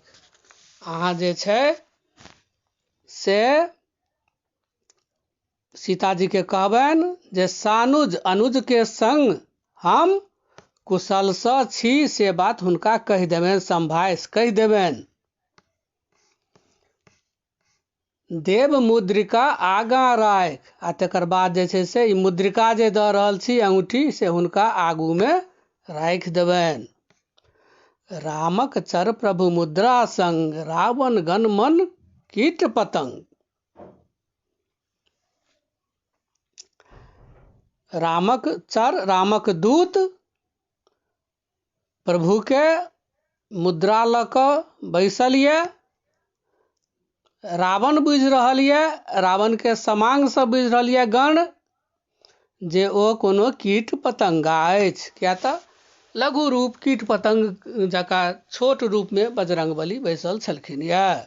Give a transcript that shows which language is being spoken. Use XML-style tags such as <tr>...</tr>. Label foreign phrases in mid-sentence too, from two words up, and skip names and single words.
<mai>अहाँ जे छै से सीता जी के कहबनि जे सानुज, अनुज के संग हम कुशल सँ छी, से बात हुनका कहि देबनि, संभाइस कहि देबनि। देव मुद्रिका आगाँ राखि। आ तकर बाद जे छै से ई मुद्रिका जे दऽ रहल छी, अंगूठी, से हुनका आगू में राखि देबनि। रामक चर प्रभु मुद्रा संग, रावण गण मन कीट पतंग। रामक चर, रामक दूत प्रभु के मुद्रा लऽ कऽ बैसल ये। रावण बुझि रहल ये, रावण के समांग सँ बुझि रहल ये गण, जे ओ कोनो कीट पतंगा अछि। किया तऽ लघु रूप कीट पतंग जकाँ छोट रूप में बजरंगबली बैसल छलखिन ये।</mai>